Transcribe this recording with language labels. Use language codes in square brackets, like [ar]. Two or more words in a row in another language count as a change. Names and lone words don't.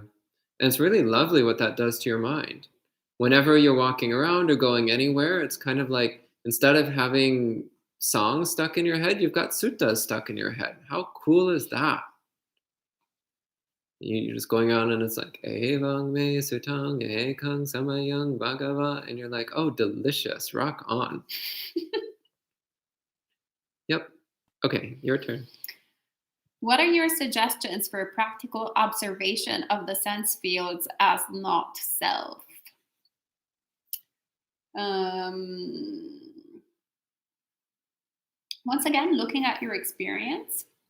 [en] And it's really lovely what that does to your mind. Whenever you're walking around or going anywhere, it's kind of like instead of having songs stuck in your head, you've got suttas stuck in your head. How cool is that? You're just going on and it's like, [pi] Evang me sutang ekang samayang bhagava. [en] And you're like, oh, delicious. Rock on. Yep. Okay, your turn. What are your suggestions for practical observation of the sense fields as not self? Once again, looking at your experience.